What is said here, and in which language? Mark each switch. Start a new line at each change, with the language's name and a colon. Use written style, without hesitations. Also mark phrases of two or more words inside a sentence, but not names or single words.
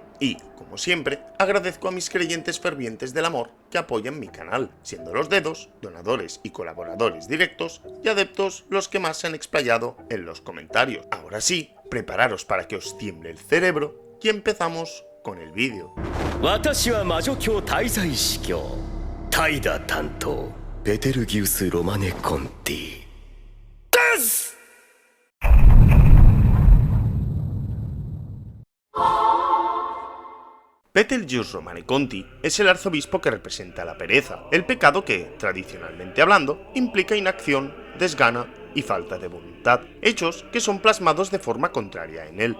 Spanish: Y, como siempre, agradezco a mis creyentes fervientes del amor que apoyan mi canal, siendo los dedos, donadores y colaboradores directos y adeptos los que más se han explayado en los comentarios. Ahora sí, prepararos para que os tiemble el cerebro y empezamos con el vídeo.
Japanese: 私は魔女教滞在司教タイダ担当ベテルギウス・ロマネ・コンティです。
Spanish: Betelgeuse Romaneconti es el arzobispo que representa la pereza, el pecado que, tradicionalmente hablando, implica inacción, desgana y falta de voluntad, hechos que son plasmados de forma contraria en él.